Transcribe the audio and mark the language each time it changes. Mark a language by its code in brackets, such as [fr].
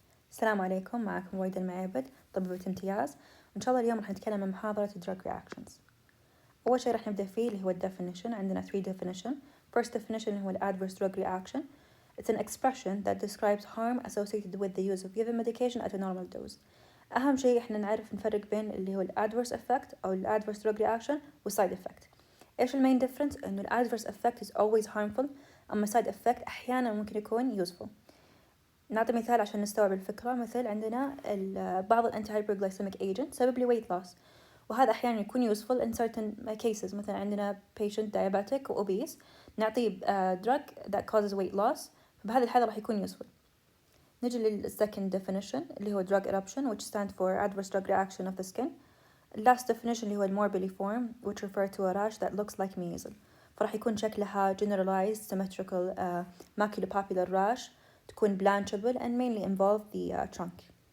[ar] السلام عليكم، معكم رويدا المعيبد طبيبة الامتياز. وإن شاء الله اليوم راح نتكلم عن محاضرة drug reactions. أول شيء راح نبدأ فيه اللي هو definition. عندنا [en] 3 definition. First definition اللي هو adverse drug reaction. It's an expression that describes harm associated with the use of given medication at a normal dose. [ar] أهم شيء إحنا نعرف نفرق بين اللي هو adverse effect أو [en] adverse drug reaction side effect. إيش main difference؟ إنه adverse effect is always harmful، [ar] أما side effect أحيانا ممكن يكون [en] useful. [ar] نعطي مثال عشان نستوعب الفكرة. مثل عندنا بعض الانتي hyperglycemic agent سبب لي weight loss، وهذا أحيانا يكون [en] useful in certain cases. مثلا عندنا patient diabetic و obese، نعطيه drug that causes weight loss، [ar] فبهذه الحالة راح يكون [en] useful. نجي للsecond definition اللي هو drug eruption which stands for adverse drug reaction of the skin. last definition اللي هو morbidly form which refer to a rash that looks like measles، [ar] فراح يكون شكلها [en] generalized symmetrical maculopapular rash، تكون blanchable and mainly involve the trunk.